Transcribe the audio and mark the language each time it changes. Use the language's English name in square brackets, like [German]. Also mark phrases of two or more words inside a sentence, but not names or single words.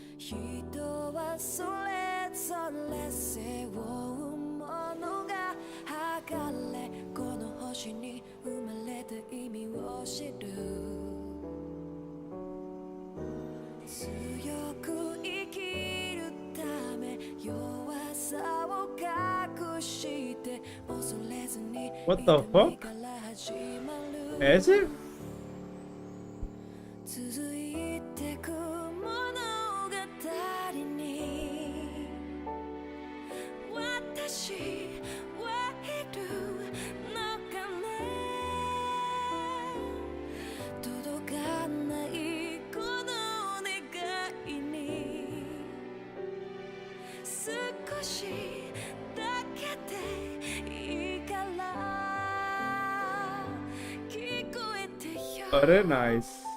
[Japanese] 人はそれぞれ背負うものが剥がれこの星に生まれた意味を知る強く生きるため弱さを隠して恐れずに [English] What the fuck? As if? [Japanese] 続いてく物語に私はいるのかな届かないこの願いに少しだけでいいから聞こえてよ [English] Very nice.